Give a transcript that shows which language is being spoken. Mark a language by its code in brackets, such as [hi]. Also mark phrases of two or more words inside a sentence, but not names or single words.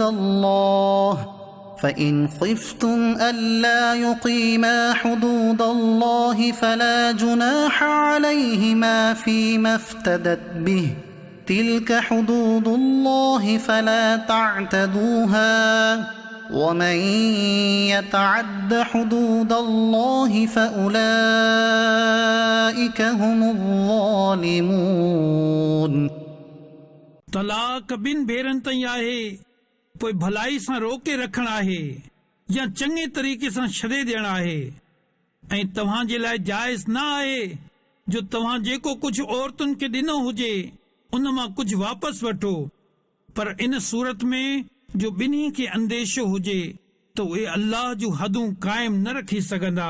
[ar] الله فإن خفتم ألا يقيما حدود الله فلا جناح عليهما فيما افتدت به تلك حدود الله فلا تعتدوها ومن يتعد حدود الله فأولئك هم الظالمون [sd] तलाक ॿिनि भेरनि ताईं आहे, पोइ भलाई सां रोके रखणु आहे या चङे तरीक़े सां छॾे ॾियणु आहे। ऐं तव्हां जे लाइ जाइज़ न आहे जो तव्हां जेको कुझु औरतुनि खे ॾिनो हुजे उन मां कुझु वापसि वठो, पर इन सूरत में जो ॿिन्ही खे अंदेशो हुजे त उहे अल्लाह जूं हदूं क़ाइम न रखी सघंदा।